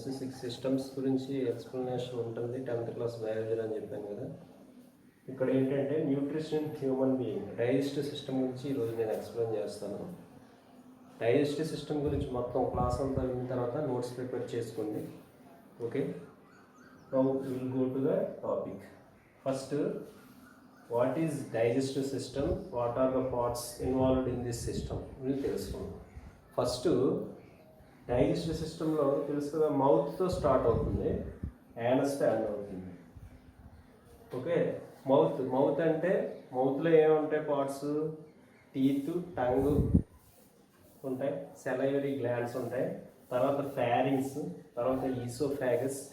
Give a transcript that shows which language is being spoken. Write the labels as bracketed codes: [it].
[te] 6 systems గురించి explanation ఉంటుంది 10th class biology అని చెప్పాను కదా. ఇక్కడ ఏంటంటే nutrition human being, digestive system గురించి ఈరోజు నేను ఎక్స్ప్లెయిన్ చేస్తాను. డైజెస్టివ్ సిస్టమ్ గురించి మొత్తం క్లాస్ అంతా అయిన తర్వాత నోట్స్ ప్రిపేర్ చేసుకోండి. [en] Okay, now will go to the topic. First, what is digestive system? What are the parts involved in this system? [te] ఇది తెలుసుకుందాం. ఫస్ట్ డైజెస్టివ్ సిస్టంలో తెలుసు కదా, మౌత్తో స్టార్ట్ అవుతుంది, యానస్తో ఎండ్ అవుతుంది. ఓకే, మౌత్ అంటే మౌత్లో ఏముంటాయి పార్ట్స్? టీత్, టంగ్ ఉంటాయి, సెలైవరీ గ్లాండ్స్ ఉంటాయి, తర్వాత ఫారింగ్స్, తర్వాత ఈసోఫాగస్.